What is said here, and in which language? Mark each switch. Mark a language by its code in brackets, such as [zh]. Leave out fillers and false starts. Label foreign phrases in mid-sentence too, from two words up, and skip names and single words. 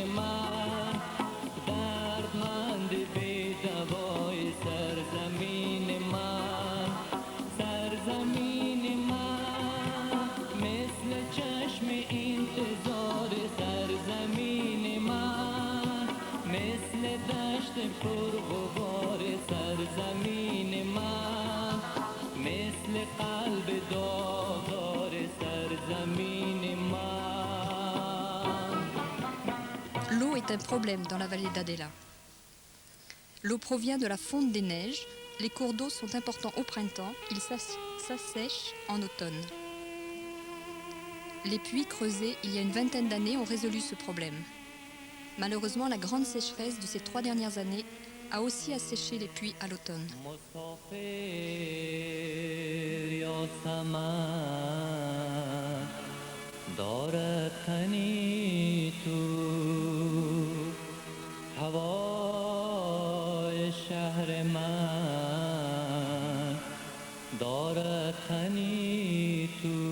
[fa] من دردمند بی دوای سرزمین من سرزمین من مثل چشم انتظار سرزمین من مثل دشت پرغبار سرزمین من مثل قلب داغدار سرزمین من. [fr] L'eau est un problème dans la vallée d'Adela. L'eau provient de la fonte des neiges. Les cours d'eau sont importants au printemps. Ils s'assèchent en automne. Les puits creusés il y a une vingtaine d'années ont résolu ce problème. Malheureusement, la grande sécheresse de ces 3 dernières années a aussi asséché les puits à l'automne. [fa] هوای شهر من دارد تنی تو